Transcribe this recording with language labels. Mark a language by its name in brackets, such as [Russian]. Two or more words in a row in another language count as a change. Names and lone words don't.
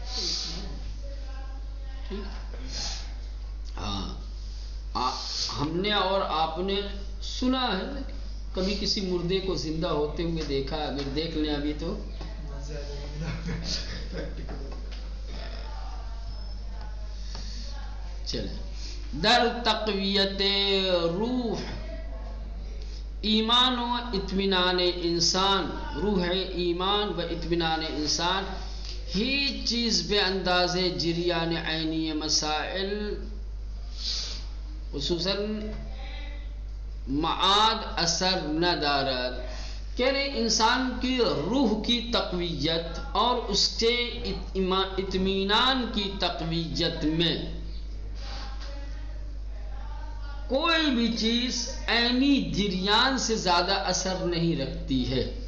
[Urdu] ہاں، ہم نے اور آپ نے سنا ہے، کبھی کسی مردے کو زندہ ہوتے ہوئے دیکھا؟ اگر دیکھ لیں ابھی تو چلیں۔ [Persian] در تقویت روح، ایمان و اطمینان انسان، روح ایمان و اطمینان انسان، ہیچ چیز بے انداز جریان عینی مسائل، خصوصاً معاد اثر نہ دارد، [Urdu] یعنی انسان کی روح کی تقویت اور اس کے اطمینان کی تقویت میں کوئی بھی چیز عینی جریان سے زیادہ اثر نہیں رکھتی ہے۔